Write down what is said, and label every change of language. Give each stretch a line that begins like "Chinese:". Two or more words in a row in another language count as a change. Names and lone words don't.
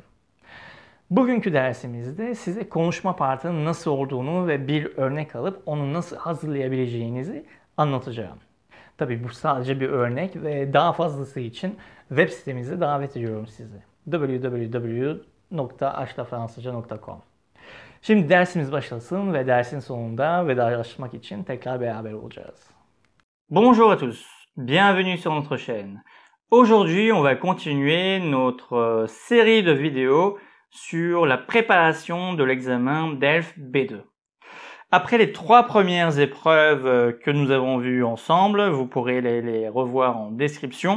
Turkish: Bugünkü dersimizde size konuşma partının nasıl olduğunu ve bir örnek alıp onu nasıl hazırlayabileceğinizi anlatacağım. Tabii bu sadece bir örnek ve daha fazlası için web sitemize davet ediyorum sizi. www.ashlafransızca.com. Şimdi dersimiz başlasın ve dersin sonunda vedalaşmak için tekrar beraber olacağız.
French: Bonjour à tous, bienvenue sur notre chaîne. Aujourd'hui, on va continuer notre série de vidéos sur la préparation de l'examen DELF B2. Après les 3 premières épreuves que nous avons vues ensemble, vous pourrez les revoir en description.